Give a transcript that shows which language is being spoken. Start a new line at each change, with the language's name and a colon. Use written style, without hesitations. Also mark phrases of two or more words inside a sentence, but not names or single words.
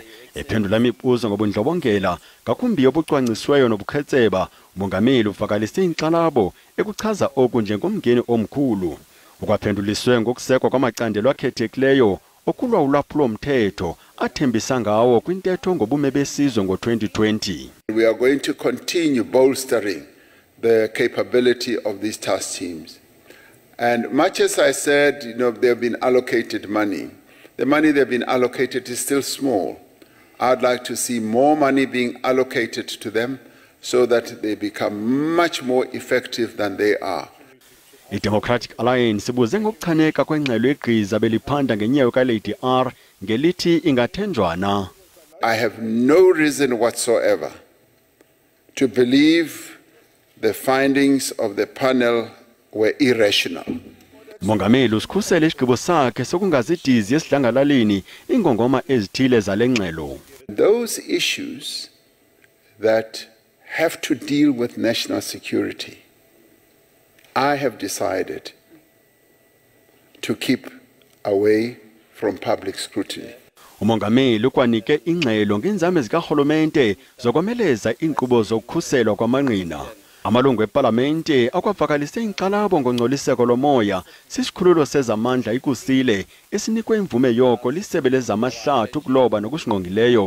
Xhosa: Ephendula imibuzo ngobundlobongela ngakumbi yobucwangcisweyo nobukhetseba, umongameli uvakalise inxalabo ekuchaza oku njengomngeni omkhulu. Ukwaphenduliswe ngokusekwa kwamacandelo akhethekileyo okulwa ulwaphulo-mthetho athembisa ngawo kwintetho ngobume besizwe ngo-2020.
English: We are going to continue bolstering the capability of these task teams. And much as I said, they've been allocated money. The money they've been allocated is still small. I'd like to see more money being allocated to them so that they become much more effective than they are.
Xhosa: I-Democratic Alliance ibuze ngokuchaneka kwengxelo egqiza beliphanda ngenyawo kaLady R ngelithi ingathenjwana.
English: I have no reason whatsoever to believe the findings of the panel were irrational.
Xhosa: Mongameli usikhusele isigqibo sakhe sokungazidizi esidlangalaleni ingongoma ezithile zalengxelo.
English: Those issues that have to deal with national security, I have decided to keep away from public scrutiny.
Xhosa: Umongameli ukwanike ingxelo ngenzame zikahulumente zokomeleza inkqubo zokukhuselwa kwamanqina. Amalungu eParlamente akwavakalise inkxalabo ngongcoliseko lomoya sisikhululo sezamandla ikusile esinikwe imvume yoko lisebe lezamahlathi ukuloba nokusingqongileyo.